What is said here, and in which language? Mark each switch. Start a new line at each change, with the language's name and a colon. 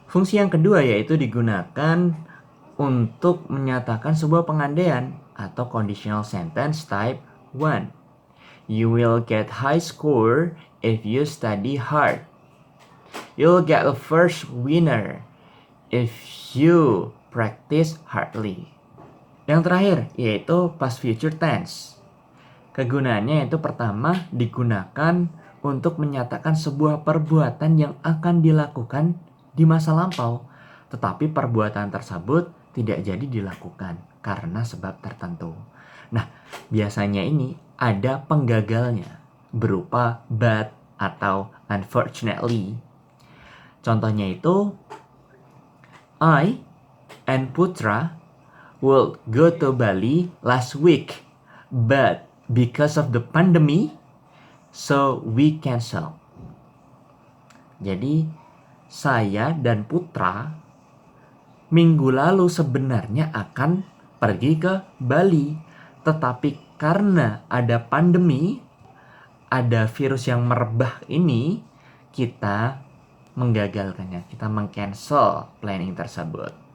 Indonesian: Fungsi yang kedua yaitu digunakan untuk menyatakan sebuah pengandaian atau conditional sentence type 1.
English: You will get high score if you study hard. You'll get a first winner if you practice hardly.
Indonesian: Yang terakhir yaitu past future tense. Kegunaannya yaitu pertama digunakan untuk menyatakan sebuah perbuatan yang akan dilakukan di masa lampau, tetapi perbuatan tersebut tidak jadi dilakukan karena sebab tertentu. Nah, biasanya ini ada penggagalnya berupa but atau unfortunately. Contohnya itu,
English: I and Putra will go to Bali last week, but because of the pandemic, so we cancel.
Indonesian: Jadi, saya dan Putra minggu lalu sebenarnya akan pergi ke Bali, tetapi karena ada pandemi, ada virus yang merebak ini, kita menggagalkannya, kita meng-cancel planning tersebut.